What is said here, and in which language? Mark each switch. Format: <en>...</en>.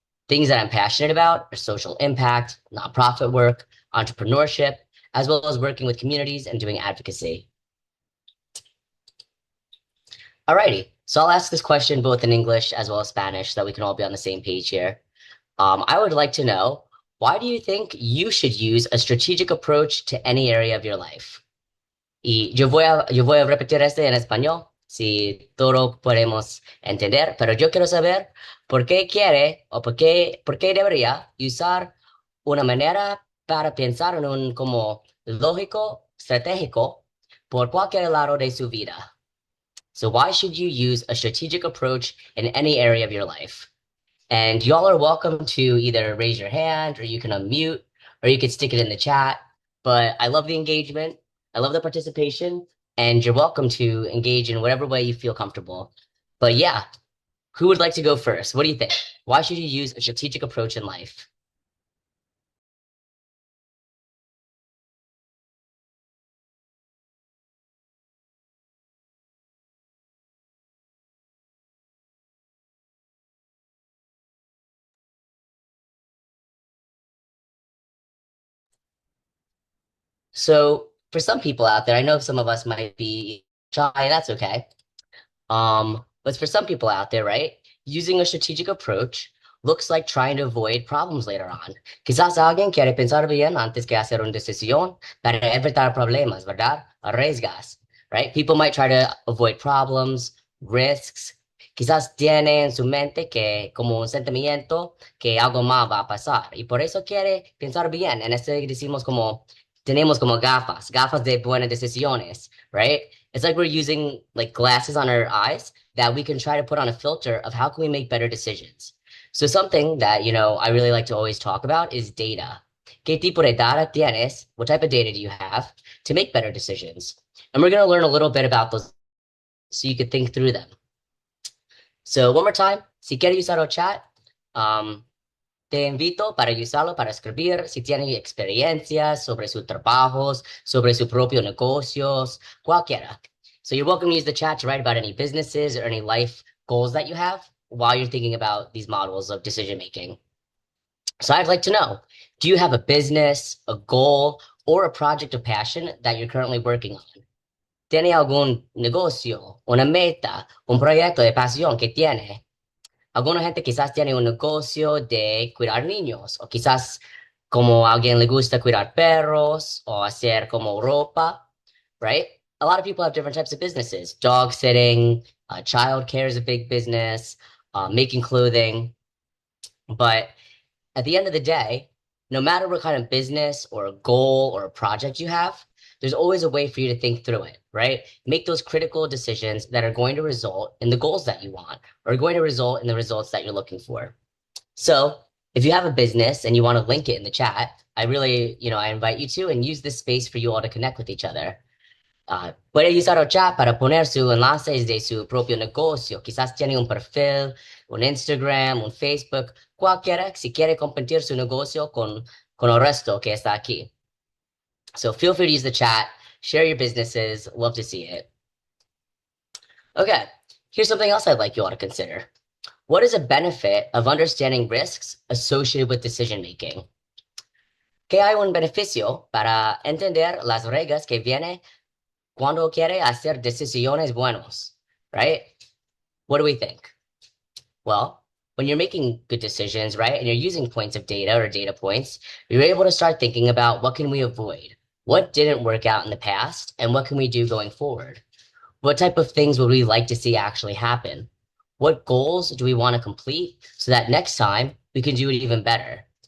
<en>Things that I'm passionate about are social impact, nonprofit work, entrepreneurship, as well as working with communities and doing advocacy. Alrighty, so I'll ask this question both in English as well as Spanish so that we can all be on the same page here. I would like to know, why do you think you should use a strategic approach to any area of your life?</en> <es>Y yo voy a repetir este en español, si todo podemos entender, pero yo quiero saber por qué quiere o por qué debería usar una manera para pensar en un como lógico, estratégico por cualquier lado de su vida.</es> <en>So why should you use a strategic approach in any area of your life? And y'all are welcome to either raise your hand or you can unmute or you can stick it in the chat. But I love the engagement. I love the participation, and you're welcome to engage in whatever way you feel comfortable. But yeah, who would like to go first? What do you think? Why should you use a strategic approach in life? So for some people out there, I know some of us might be shy, that's okay. But for some people out there, right, using a strategic approach looks like trying to avoid problems later on.</en> <es>Quizás alguien quiere pensar bien antes que hacer una decisión para evitar problemas, ¿verdad? Arriesgas, right?</es> <en>People might try to avoid problems, risks.</en> <es>Quizás tiene en su mente que como un sentimiento que algo mal va a pasar y por eso quiere pensar bien. En este decimos como tenemos como gafas, gafas de buenas decisiones, right?</es> <en>It's like we're using like glasses on our eyes that we can try to put on a filter of how can we make better decisions. So something that, I really like to always talk about is data.</en> <es>¿Qué tipo de data tienes?</es> <en>What type of data do you have to make better decisions? And we're going to learn a little bit about those so you could think through them. So one more time,</en> <es>si quieres usar el chat, um, te invito para usarlo para escribir si tiene experiencias sobre sus trabajos, sobre su propio negocios, cualquiera.</es> <en>So you're welcome to use the chat to write about any businesses or any life goals that you have while you're thinking about these models of decision making. So I'd like to know, do you have a business, a goal, or a project of passion that you're currently working on?</en> <es>¿Tiene algún negocio, una meta, un proyecto de pasión que tiene? Alguna gente quizás tiene un negocio de cuidar niños, o quizás como a alguien le gusta cuidar perros o hacer como ropa, right?</es> <en>A lot of people have different types of businesses. Dog sitting, child care is a big business, making clothing. But at the end of the day, no matter what kind of business or a goal or a project you have, there's always a way for you to think through it, right? Make those critical decisions that are going to result in the goals that you want or going to result in the results that you're looking for. So if you have a business and you want to link it in the chat, I really, I invite you to and use this space for you all to connect with each other.</en> <es>Puede usar el chat para poner su enlaces de su propio negocio. Quizás tiene un perfil, un Instagram, un Facebook, cualquiera, si quiere compartir su negocio con el resto que está aquí.</es> <en>So feel free to use the chat, share your businesses. Love to see it. Okay, here's something else I'd like you all to consider. What is a benefit of understanding risks associated with decision making?</en> <es>¿Qué hay un beneficio para entender las reglas que vienen cuando quiere hacer decisiones buenos, right?</es> <en>What do we think? Well, when you're making good decisions, right, and you're using points of data or data points, you're able to start thinking about what can we avoid? What didn't work out in the past, and what can we do going forward? What type of things would we like to see actually happen? What goals do we want to complete so that next time we can do it even better?</en>